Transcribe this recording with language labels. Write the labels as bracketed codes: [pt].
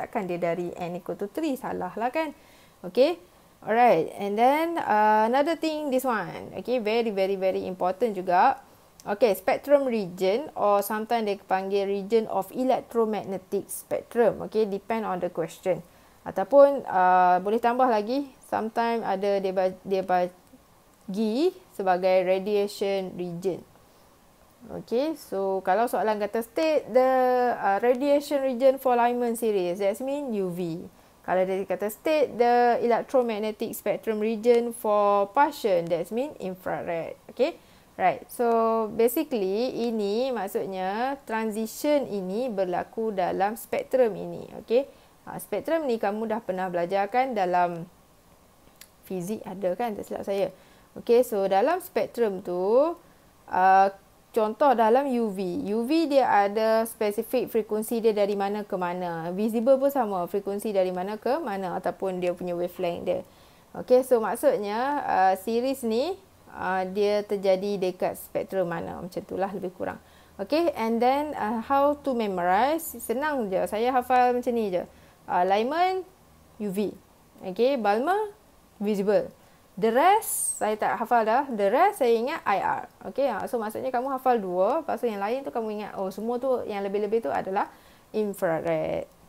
[ms] Takkan dia dari n equal to 3. Salah lah kan. Okay. Alright. [en] And then another thing, this one. Okay, very, very, very important juga. Okay, spectrum region, or sometimes dia panggil region of electromagnetic spectrum. Okay, depend on the question. [ms] Ataupun boleh tambah lagi. Sometimes ada dia bagi sebagai radiation region. [en] Okay, so [ms] kalau soalan kata [en] state the radiation region for Lyman series, that mean UV. [ms] Kalau dia kata [en] state the electromagnetic spectrum region for Paschen, that mean infrared. Okay, right. [ms] So basically ini maksudnya transition ini berlaku dalam spektrum ini. Okay, spektrum ni kamu dah pernah belajar kan dalam fizik, ada kan, tak silap saya. Okay, so dalam spektrum tu contoh dalam UV. UV dia ada spesifik frekuensi dia dari mana ke mana. Visible pun sama, frekuensi dari mana ke mana ataupun dia punya wavelength dia. Okay, so maksudnya series ni dia terjadi dekat spektrum mana. Macam itulah lebih kurang. [en] Okay, and then how to memorize? [ms] Senang je. Saya hafal macam ni je. Lyman, UV. Okay, Balmer, visible. The rest, saya tak hafal dah. [en] The rest, [ms] saya ingat IR. Okay, so maksudnya kamu hafal 2. Lepas tu yang lain tu kamu ingat, oh semua tu, yang lebih-lebih tu adalah infrared.